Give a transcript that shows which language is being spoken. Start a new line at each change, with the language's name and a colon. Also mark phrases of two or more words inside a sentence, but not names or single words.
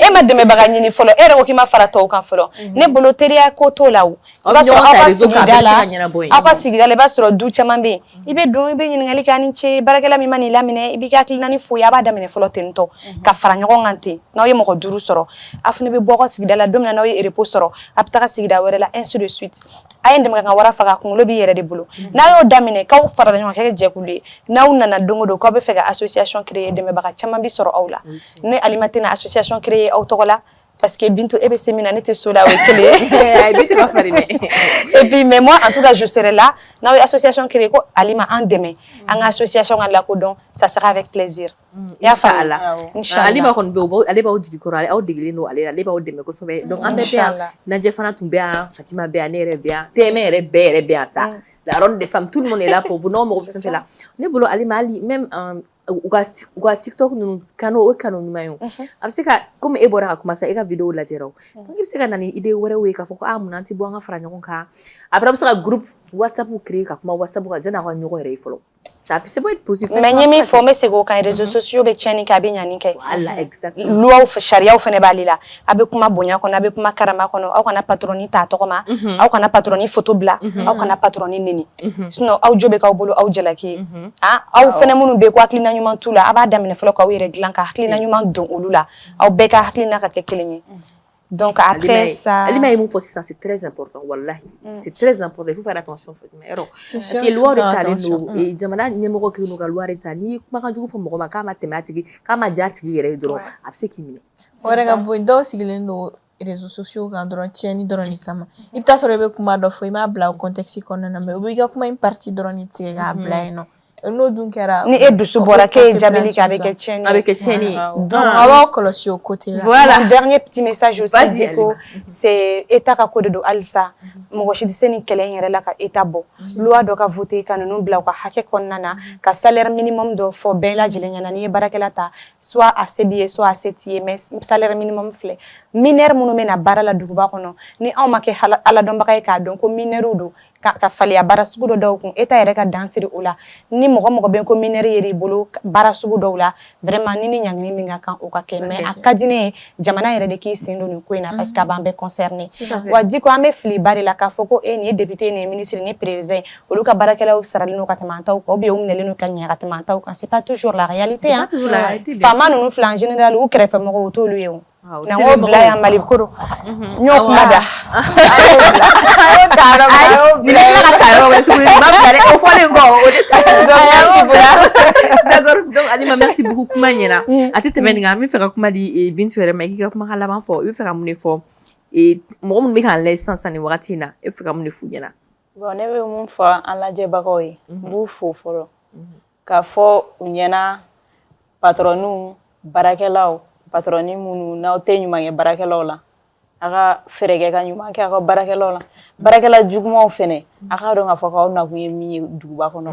Bambara: e ma dɛmɛbaga ɲini fɔlɔ e yɛrɛ ko k'i ma fara tɔw kan fɔlɔ ne bolo teriya ko t'o la o i b'a sɔrɔ aw ka sigida la i b'a sɔrɔ du caman bɛ yen i bɛ don i bɛ ɲininkali kɛ ani ce baarakɛla min ma n'i laminɛ i b'i ka hakilina foyi a b'a daminɛ fɔlɔ tentɔ ka fara ɲɔgɔn kan ten n'aw ye mɔgɔ 5 sɔrɔ a fana bɛ bɔ aw ka sigida la don min na n'aw ye repos sɔrɔ a bɛ taga sigida wɛrɛ la
French: ainsi de suite
Bambara: a ye dɛmɛ ka wara faga kunkolo b'i yɛrɛ de bolo n'a y'o daminɛ k'aw farala ɲɔgɔn kan kɛ jɛkulu ye n'aw nana don o don k'aw bɛ fɛ ka
French: association créer
Bambara: dɛmɛbaga caman bi sɔrɔ aw la ne Alima tɛna
French: association créer
Bambara: aw tɔgɔ la
French: parce que
Bambara: Bintu e bɛ se min na ne tɛ so la o ye kelen ye Bintu ka fari dɛ
French: et puis mais moi en tout cas je serai là
Bambara: n'aw ye
French: association créer
Bambara: ko Alima an dɛmɛ an ka
French: association
Bambara: ka lakodɔn
French: ça sera avec plaisir
Bambara: i y'a faamu Inch'Allah Alima kɔni bɛ ale b'aw jigi kɔrɔ aw degelen don ale la ale b'aw dɛmɛ kosɛbɛ donc an bɛɛ bɛ yan Najɛ fana tun bɛ yan Fatima bɛ yan ne yɛrɛ bɛ yan TMA yɛrɛ bɛɛ bɛ yan sa
French: la ronde des femmes tout le monde est là pour vous
Bambara: non mɔgɔ fɛn fɛn la ne bolo Alima hali même u ka TikTok ninnu kano o kano ɲuman ye a bɛ se ka comme e bɔra ka kuma sa e ka vidéo lajɛra o donc i bɛ se ka na ni idée wɛrɛw ye k'a fɔ ko mun an tɛ bɔ an ka fara ɲɔgɔn kan après a bɛ se ka
French: groupe WhatsApp créer
Bambara: ka kuma WhatsApp kan janni a ka ɲɔgɔn yɛrɛ ye fɔlɔ
French: ça peut être possible
Bambara: mais n ye min fɔ n bɛ segin o kan
French: réseaux sociaux
Bambara: bɛ tiɲɛni kɛ a bɛ ɲani kɛ
French: voilà exactement
Bambara: luwaw sariyaw fana b'ale la a bɛ kuma bonya kɔnɔ a bɛ kuma karama kɔnɔ aw kana patroni ta tɔgɔ ma aw kana patroni photo bila aw kana patroni neni sinon aw jo bɛ k'aw bolo aw jalaki ye aw fana minnu bɛ ko hakilina ɲuman t'u la a b'a daminɛ fɔlɔ k'aw yɛrɛ dilan ka hakilina ɲuman don olu la aw bɛɛ ka hakilina ka kɛ kelen ye
French: donc après ça
Bambara: Alima ye mun fɔ sisan
French: c'est très important wallahi c'est très important il faut faire attention parce que loi de
Bambara: talen don jamana ɲɛmɔgɔ kelen don ka
French: loi de
Bambara: ta n'i ye kumakan jugu fɔ mɔgɔ ma k'a ma tɛmɛ a tigi k'a ma diya a tigi yɛrɛ ye dɔrɔn a bɛ se k'i minɛ o yɛrɛ ka bon dɔw sigilen don
French: réseaux sociaux
Bambara: kan dɔrɔn tiɲɛni dɔrɔn de kama i bɛ taa sɔrɔ i bɛ kuma dɔ fɔ i m'a bila o contexte kɔnɔna na mais u bɛ i ka kuma in partie dɔrɔn de tigɛ k'a bila yen nɔ n'o dun kɛra ni e dusu bɔra k'e ye jabili kɛ a bɛ kɛ tiɲɛni a bɛ kɛ tiɲɛni ye donc a b'aw kɔlɔsi o côté la
French: voilà un dernier petit message aussi dit
Bambara: ko
French: c'est état
Bambara: ka ko de don halisa mɔgɔ si tɛ se ni kɛlɛ in yɛrɛ la ka état bɔ loi dɔ ka voter ka ninnu bila u ka hakɛ kɔnɔna na ka
French: salaire minimum
Bambara: dɔ fɔ bɛɛ lajɛlen ɲɛna n'i ye baarakɛla ta soit a se b'i ye soit a se t'i ye mais
French: salaire minimum
Bambara: filɛ mineur minnu bɛ na baara la duguba kɔnɔ ni anw ma kɛ aladɔnbaga ye k'a dɔn ko mineur don ka faliya baara sugu dɔ dɔw kun état yɛrɛ ka dan siri o la ni mɔgɔ mɔgɔ bɛ ko mineur yer'i bolo baara sugu dɔw la vraiment ni ni ɲangini min ka kan o ka kɛ mais a ka di ne ye jamana yɛrɛ de k'i sen don nin ko in na parce que a b'an bɛɛ concerné wa di ko an bɛ fili ba de la k'a fɔ ko nin ye député nin ye ministre nin ye président olu ka baarakɛlaw saralen don ka tɛmɛ an taw kan
French: ou bien
Bambara: u minɛlen don ka ɲɛ ka tɛmɛ an taw kan
French: c'est pas toujours la réalité hein
Bambara: faama ninnu filɛ
French: en général
Bambara: u kɛrɛfɛ mɔgɔw o t'olu ye o na n ko bila yan Mali koro n y'o kuma da donc Alima
French: merci beaucoup
Bambara: kuma ɲɛna a tɛ tɛmɛ nin kan an bɛ fɛ ka kuma di Bintu yɛrɛ ma i k'i ka kumakan laban fɔ i bɛ fɛ ka mun de fɔ mɔgɔ minnu bɛ k'an lajɛ sisan nin wagati in na e bɛ fɛ ka mun de f'u ɲɛna bon ne bɛ mun fɔ an lajɛbagaw ye n b'u fo fɔlɔ k'a fɔ u ɲɛna patrɔniw baarakɛlaw patrɔni minnu n'aw tɛ ɲuman kɛ baarakɛlaw la a ka fɛɛrɛ kɛ ka ɲuman kɛ a ka baarakɛlaw la baarakɛla jugumanw fɛnɛ a k'a dɔn k'a fɔ k'aw nakun ye min ye duguba kɔnɔ